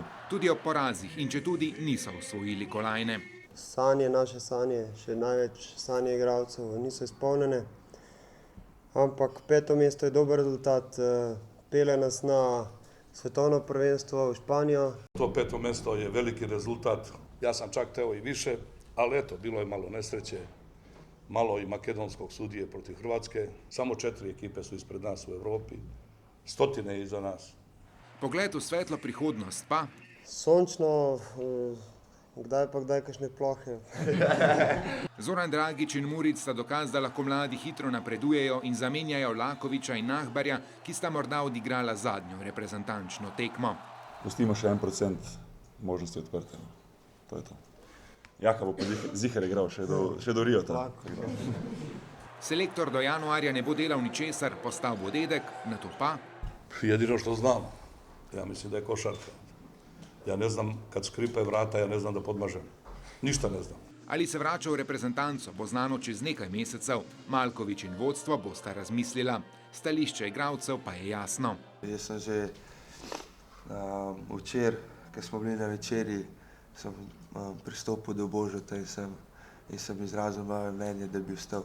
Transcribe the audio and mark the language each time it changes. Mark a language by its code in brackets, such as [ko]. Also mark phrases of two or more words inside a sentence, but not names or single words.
[sl] Tudi ob porazih in četudi niso osvojili kolajne. Naše sanje, še največ sanje igralcev niso izpolnjene, ampak 5. mesto je dober rezultat, pelje nas na svetovno prvenstvo v Španijo. [sr] To 5. mesto je veliki rezultat, ja sam čak teo i više, ali eto, bilo je malo nesreće, malo i makedonskog sudije protiv Hrvatske, samo 4 ekipe su ispred nas u Evropi, stotine iza nas. [sl] Pogled v svetlo prihodnost pa? Sončno, kdaj kakšne plohe. Zoran Dragič in Muric sta dokaz, da lahko mladi hitro napredujejo in zamenjajo Lakoviča in Nahbarja, ki sta morda odigrala zadnjo reprezentančno tekmo. Pustimo še 1% možnosti odprte. To je to. Jaka bo pa ziher igral še do Riota. Selektor do januarja ne bo delal ničesar, postal bo dedek, nato pa? [sr] Jedino što znam, ja mislim da je košarka. Ja ne znam kad skripe vrata, ja ne znam da podmažem. Ništa ne znam. [sl] Ali se vrača v reprezentanco, bo znano čez nekaj mesecev. Malkovič in vodstvo bosta razmislila. Stališče igralcev pa je jasno. Jaz sem že včeraj, ko smo bili na večerji, sem pristopil do Božota in sem izrazil moje mnenje, da bi ostal.